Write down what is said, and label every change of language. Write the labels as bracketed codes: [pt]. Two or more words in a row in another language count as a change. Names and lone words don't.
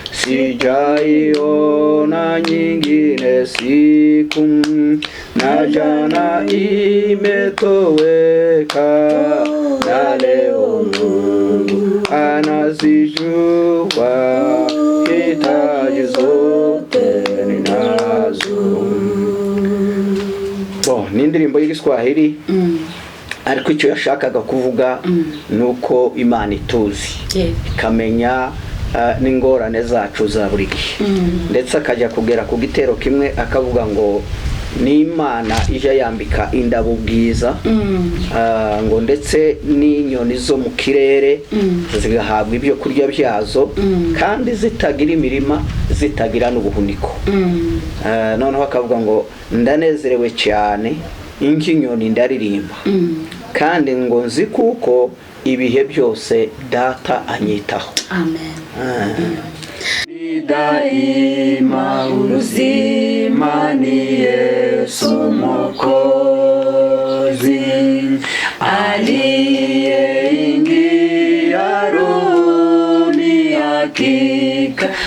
[sw] Sijaiona nyingine siku, na jana imetoweka, na leo Mungu anazijua hitaji zote ninazo. [rw] Ni indirimbo y'Igiswahili, ariko icyo yashakaga kuvuga nuko Imana ituzi, ikamenya n'ingorane zacu za buri gihe, ndetse akajya kugera ku gitero kimwe akavuga ngo ni Imana ije yambika indabo bwiza, ngo ndetse n'inyoni zo mu kirere zigahabwa ibyo kurya byazo, kandi zitagira imirima, zitagira n'ubuhuniko. Noneho akavuga ngo ndanezerewe cyane, inyoni ndaririmba, kandi ngo nzi kuko ibihe byose data anyitaho. Amen. [sw] Daima uzima ni Yesu Mwokozi, aliyeingia rohoni hakika,